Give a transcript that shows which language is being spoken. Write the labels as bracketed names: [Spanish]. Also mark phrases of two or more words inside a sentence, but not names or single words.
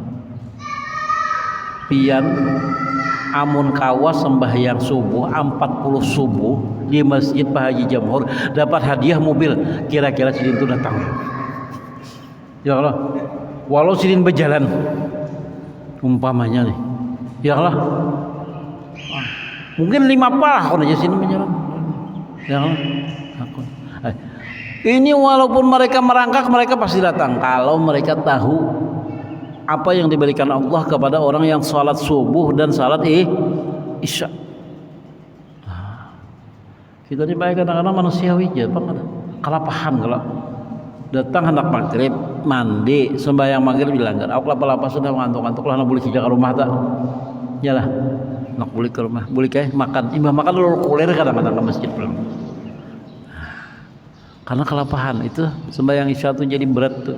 [Banjar] Pian amun kawas sembahyang subuh 40 subuh di Masjid Pak Haji Jamhur dapat hadiah mobil, kira-kira sidin itu datang, [Arabic] ya Allah, [Banjar] walau sidin berjalan umpamanya nih, [Arabic] ya Allah, [Banjar] mungkin 5 pah kalau aja sidin berjalan, [Arabic] ya Allah, [Indonesian] ini walaupun mereka merangkak mereka pasti datang kalau mereka tahu apa yang diberikan Allah kepada orang yang salat subuh dan salat Isya. [Banjar] Kita ini baik kadang-kadang manusiawi aja, kalapahan kalau datang hendak maghrib, mandi, sembahyang maghrib dilanggar. Aku lapa-lapa sudah ngantuk-ngantuk lah, nak boleh kijak ke rumah tak? Yalah, nak boleh ke rumah, boleh kayak makan. Imbah makan dulu kuler kadang-kadang ke masjid pulang. Karena kelapahan itu sembahyang Isya itu jadi berat tuh.